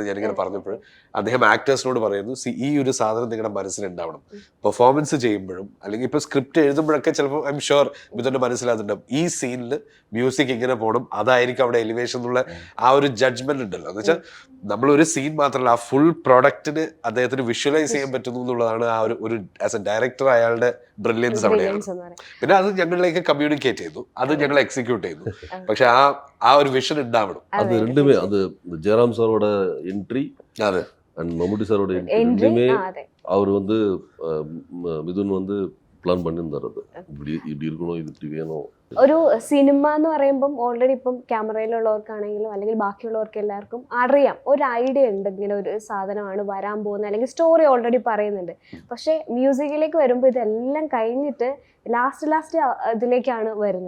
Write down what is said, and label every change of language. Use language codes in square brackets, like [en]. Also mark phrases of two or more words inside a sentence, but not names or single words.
[ml] ഞാനിങ്ങനെ പറഞ്ഞപ്പോൾ അദ്ദേഹം ആക്ടേഴ്സിനോട് പറയുന്നു, ഈ ഒരു സാധനം നിങ്ങളുടെ മനസ്സിലുണ്ടാവണം, പെർഫോമൻസ് ചെയ്യുമ്പോഴും അല്ലെങ്കിൽ ഇപ്പോൾ സ്ക്രിപ്റ്റ് എഴുതുമ്പോഴൊക്കെ ചിലപ്പോൾ [en] I am sure [ml] മിഥുൻ്റെ മനസ്സിലാകുന്നുണ്ടാവും, ഈ സീനിൽ മ്യൂസിക് ഇങ്ങനെ പോകണം, അതായിരിക്കും അവിടെ എലിവേഷൻ എന്നുള്ള ആ ഒരു ജഡ്ജ്മെന്റ് ഉണ്ടല്ലോ. എന്ന് വെച്ചാൽ നമ്മളൊരു സീൻ മാത്രമല്ല, ആ ഫുൾ പ്രോഡക്റ്റിന് അദ്ദേഹത്തിന് വിഷ്വലൈസ് ചെയ്യാൻ പറ്റുന്നു എന്നുള്ളതാണ് ആ ഒരു [en] as a director [ml] അയാളുടെ ബ്രില്യൻസ് അവിടെയാണ്. പിന്നെ അത് ഞങ്ങളിലേക്ക് കമ്മ്യൂണിക്കേറ്റ് ചെയ്തു, അത് ഞങ്ങൾ എക്സിക്യൂട്ട് ചെയ്തു. പക്ഷെ ആ ഒരു വിഷൻ ഉണ്ടാവണം. [ta] அது ரெண்டுமே, அது ஜெயராம் சாரோட [en] entry and [ta] மம்முட்டி சாரோட என்ட்ரி ரெண்டுமே அவர் வந்து மிதுன் வந்து പ്ലാൻ பண்ணியிருந்தார். അത് இப்படி இருக்கணும், [ml] ഇത് இப்படி വേണോ. ഒരു സിനിമ എന്ന് പറയുമ്പം ഓൾറെഡി ഇപ്പം ക്യാമറയിലുള്ളവർക്കാണെങ്കിലും അല്ലെങ്കിൽ ബാക്കിയുള്ളവർക്ക് എല്ലാവർക്കും അറിയാം, ഒരു ഐഡിയ ഉണ്ട്, ഇങ്ങനെ ഒരു സാധനമാണ് വരാൻ പോകുന്നത്, അല്ലെങ്കിൽ സ്റ്റോറി ഓൾറെഡി പറയുന്നുണ്ട്. പക്ഷെ മ്യൂസിക്കിലേക്ക് വരുമ്പോൾ ഇതെല്ലാം കഴിഞ്ഞിട്ട് ലാസ്റ്റ് ഇതിലേക്കാണ് വരുന്നത്.